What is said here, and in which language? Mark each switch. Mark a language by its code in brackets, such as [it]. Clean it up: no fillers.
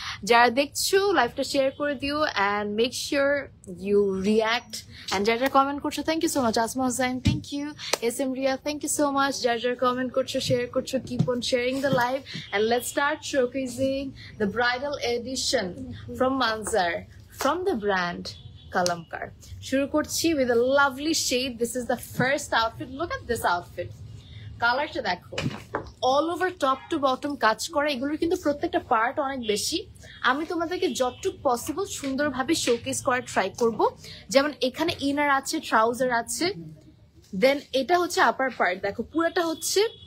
[bn] যারা দেখছো লাইভটা শেয়ার করে দিও [en] and make sure you react and [bn] যারা কমেন্ট করছো [en] thank you so much Asma Hossain thank you S M Riya thank you so much [bn] যারা কমেন্ট করছো শেয়ার করছো [en] Keep on sharing the live and let's start showcasing the bridal edition from Manzar from the brand Kalamkar. [bn] শুরু করছি [en] with a lovely shade. This is the first outfit. Look at this outfit. [bn] কালারটা দেখো all over top to bottom কাজ করা এগুলোর কিন্তু প্রত্যেকটা part অনেক বেশি আমি তোমাদেরকে যতটুক পসিবল সুন্দরভাবে শোকেস করার ট্রাই করব যেমন এখানে ইনার আছে ট্রাউজার আছে দেন এটা হচ্ছে আপার পার্ট দেখো পুরোটা হচ্ছে